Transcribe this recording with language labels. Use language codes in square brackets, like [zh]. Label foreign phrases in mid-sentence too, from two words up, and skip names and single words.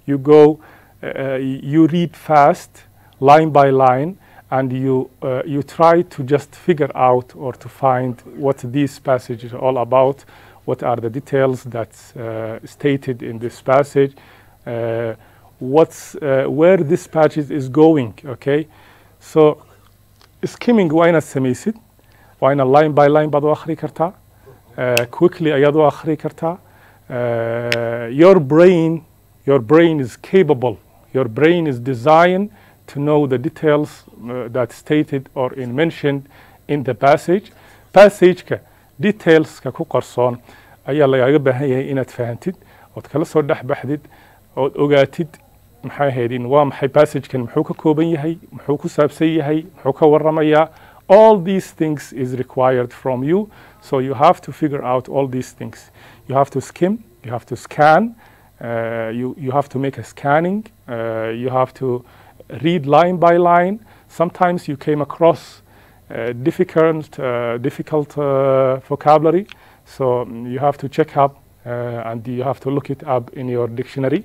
[en] you read fast line by line, and you try to just figure out or to find what this passage is all about, what are the details that's stated in this passage, where this passage is going, okay? So skimming [so] waa inaad samaysid, waa inaad [en] line by line [so] baad u akhri kartaa, quickly ayaad u akhri kartaa. [en] Your brain is capable, your brain is designed to know the details that's stated or mentioned in the passage. Passage-ka details-ka [so] ku qarsoon ayaa lagaga baahan yahay inaad fahantid ood kala soo dhex baxdid ood ogaatid maxay ahaydin waa maxay passage-kan muxuu ka kooban yahay, muxuu ku saabsan yahay, muxuu ka warramayaa. [en] All these things is required from you, so you have to figure out all these things. You have to skim, you have to scan, you have to make a scanning, you have to read line by line. Sometimes you came across difficult vocabulary, so you have to check up and you have to look it up in your dictionary.